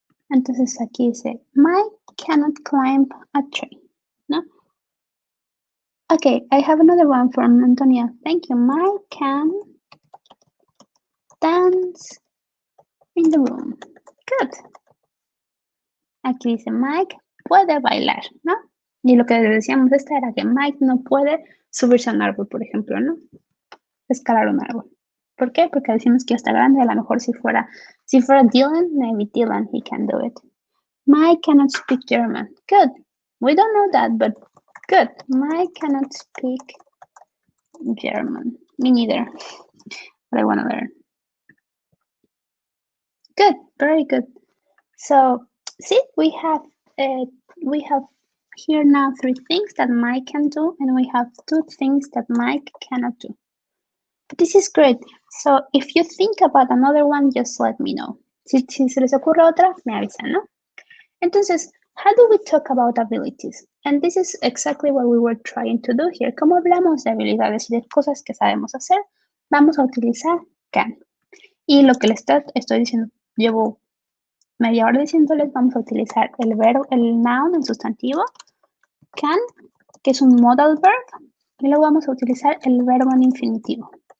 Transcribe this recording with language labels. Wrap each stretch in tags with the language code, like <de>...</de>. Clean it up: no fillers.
<es>Entonces aquí dice,</es> <en>Mike cannot climb a tree,</en> <es>¿no?</es> <en>Okay, I have another one from Antonia. Thank you. Mike can dance in the room. Good.</en> <es>Aquí dice, Mike puede bailar, ¿no? Y lo que decíamos era que Mike no puede subirse a un árbol, por ejemplo, ¿no? Escalar un árbol. ¿Por qué? Porque decimos que está grande, a lo mejor si fuera Dylan,</es> <en>maybe Dylan, he can do it. Mike cannot speak German. Good. We don't know that, but good. Mike cannot speak German. Me neither. But I want to learn. Good. Very good. So, see, we have here now 3 things that Mike can do, and we have 2 things that Mike cannot do. But this is great. So, if you think about another one, just let me know.</en> <es>Si se les ocurre otra, me avisan, ¿no?</es> <en>Entonces, how do we talk about abilities? And this is exactly what we were trying to do here.</en> <es>Como hablamos de habilidades y de cosas que sabemos hacer, vamos a utilizar can. Y lo que les estoy diciendo, llevo media hora diciéndoles, vamos a utilizar el verbo, el noun, el sustantivo, can, que es un modal verb, y luego vamos a utilizar el verbo en infinitivo.</es>